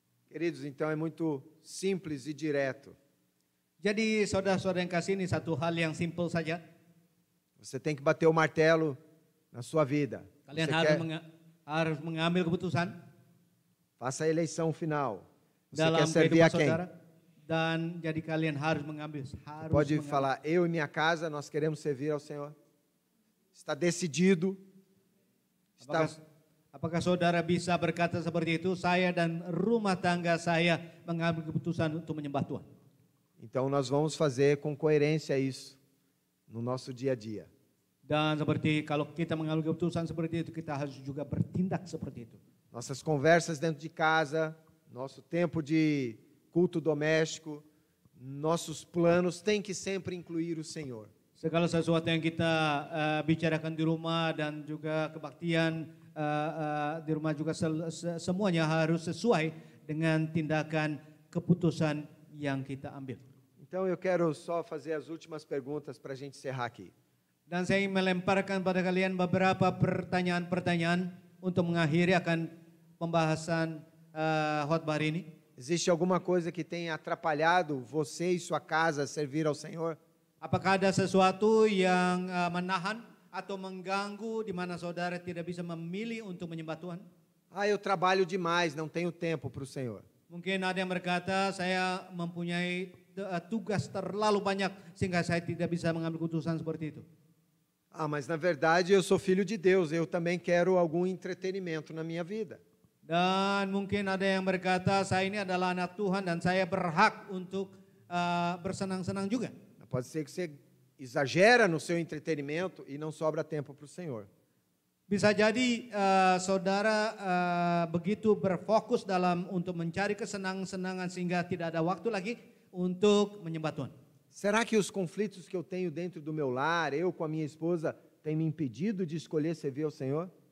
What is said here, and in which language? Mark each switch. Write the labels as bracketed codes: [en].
[pt] Queridos, então é muito simples e direto. [id] Jadi saudara-saudara yang kasih, ini satu hal yang simpel saja. [pt] Você tem que bater o martelo na sua vida. [id] Kalian [pt] Você [id] harus mengambil keputusan. [pt] Faça a eleição final. Você [id] dalam [pt] quer servir a [id] kehidupan [pt] quem? [id] saudara, dan jadi kalian harus mengambil. [pt] Pode falar, eu e minha casa, nós queremos servir ao Senhor. Está decidido. Está... [id] Apakah saudara bisa berkata seperti itu? Saya dan rumah tangga saya mengambil keputusan untuk menyembah Tuhan. [pt] Então nós vamos fazer com coerência isso no nosso dia a dia. [id] Dan seperti kalau kita mengambil keputusan seperti itu, kita harus juga bertindak seperti itu. [pt] Nossas conversas dentro de casa, nosso tempo de culto doméstico, nossos planos têm que sempre incluir o Senhor. [id] Segala sesuatu yang kita bicarakan di rumah dan juga kebaktian di rumah juga semuanya harus sesuai dengan tindakan keputusan yang kita ambil. [pt] Então eu quero só fazer as últimas perguntas para a gente encerrar aqui. [id] Dan saya ingin melemparkan pada kalian beberapa pertanyaan-pertanyaan untuk mengakhiri akan pembahasan khotbah hari ini. [pt] Existe alguma coisa que tenha atrapalhado você e sua casa a servir ao Senhor? [id] Apakah ada sesuatu yang menahan atau mengganggu di mana saudara tidak bisa memilih untuk menyembah Tuhan? [pt] Eu trabalho demais, não tenho tempo para o Senhor. [id] Mungkin ada yang berkata, saya mempunyai tugas terlalu banyak sehingga saya tidak bisa mengambil keputusan seperti itu. [pt] Mas na verdade eu sou filho de Deus, eu também quero algum entretenimento na minha vida. [id] Dan mungkin ada yang berkata, saya ini adalah anak Tuhan dan saya berhak untuk bersenang-senang juga. [pt] Pode ser que você exagera no seu entretenimento e não sobra tempo para o Senhor. [id] Bisa jadi saudara begitu berfokus dalam untuk mencari kesenang-senangan sehingga tidak ada waktu lagi untuk menyembah Tuhan. [pt] Será que os conflitos que eu tenho dentro do meu lar, eu com a minha esposa, têm me impedido de escolher servir ao Senhor?